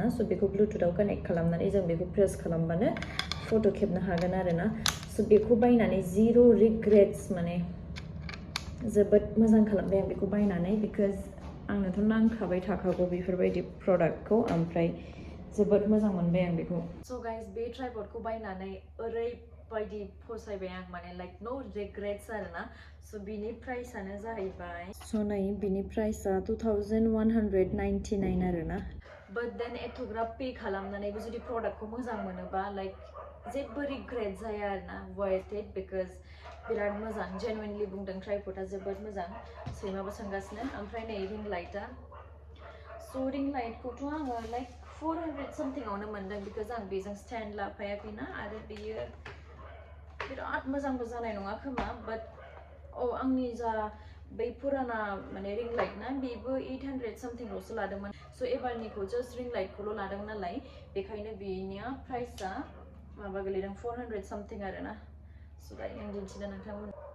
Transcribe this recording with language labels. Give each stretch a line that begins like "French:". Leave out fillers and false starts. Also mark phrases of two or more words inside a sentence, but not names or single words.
Bodo: स' बेखौ ब्लुटुथआव कानेक्ट खालामनानै जों बेखौ प्रेस खालामबानो फट' खेबनो हागोन आरोना स' बेखौ बायनानै
English: zero regrets
Bodo: माने जोबोद मोजां खालामबाय आं बेखौ बायनानै बिकज आंनोथ' नांखाबाय थाखागौ बेफोरबायदि प्रडाक्टखौ ओमफ्राय जोबोद मोजां मोनबाय आं बेखौ स' गाइस बे ट्राइपडखौ बायनानै ओरैबायदि फसायबाय आं माने
English: like no regrets
Bodo: आरोना स' बिनि प्राइसआनो जाहैबाय स' नै बिनि प्राइसआ 2199 आरोना
English: but then
Bodo: एथ'ग्राब पे खालामनानैबो जुदि प्रडाक्टखौ मोजां मोनोबा लाइक जेबो रिग्रेट जाया आरोना
English: worth it
Bodo: बिकज बिराद मोजां जेनुइनलि बुंदों ट्राइपडा जोबोद मोजां सैमाबो सोंगासिनो ओमफ्राय नै रिं लाइटआ स' रिं लाइटखौथ' आङो लाइक 400 समथिंआवनो मोनदों बिकज आं बेजों स्टेन्ड लाफायाखैना आरो बेयो बिराद मोजांबो जानाय नङा खोमा बाट आंनि जा बै पुराना माने रिं लाइट ना बेबो 800 समथिंल'सो लादोंमोन स' एबारनिखौ जास्ट रिं लाइटखौल' लादों नालाय बेखायनो बेनिया प्राइसआ माबा गोलैदों 400 समथिं आरोना स' दायो आं दिन्थिनो नोंथांमोन